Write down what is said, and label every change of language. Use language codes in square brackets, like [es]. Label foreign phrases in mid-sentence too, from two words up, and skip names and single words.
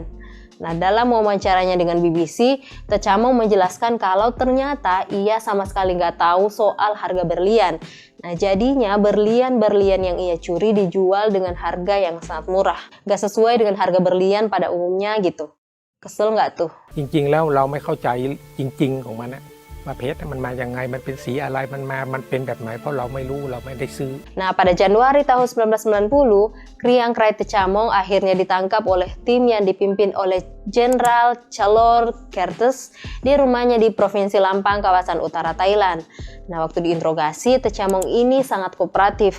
[id] Nah, dalam wawancaranya dengan BBC, Techamong menjelaskan kalau ternyata ia sama sekali nggak tahu soal harga berlian. Nah, jadinya berlian-berlian yang ia curi dijual dengan harga yang sangat murah. Nggak sesuai dengan harga berlian pada umumnya gitu. Kesel nggak tuh? [th] จริงๆแล้วเราไม่เข้าใจจริงๆของมันนะว่าเพชรมันมายังไงมันเป็นสีอะไรมันเป็นแบบไหนเพราะเราไม่รู้เราไม่ได้ซื้อ [id] Nah, pada Januari tahun 1990, Kriangkrai Techamong akhirnya ditangkap oleh tim yang dipimpin oleh Jenderal Chalor Kertes di rumahnya di Provinsi Lampang, kawasan utara Thailand. Nah, waktu diinterogasi, Techamong ini sangat kooperatif.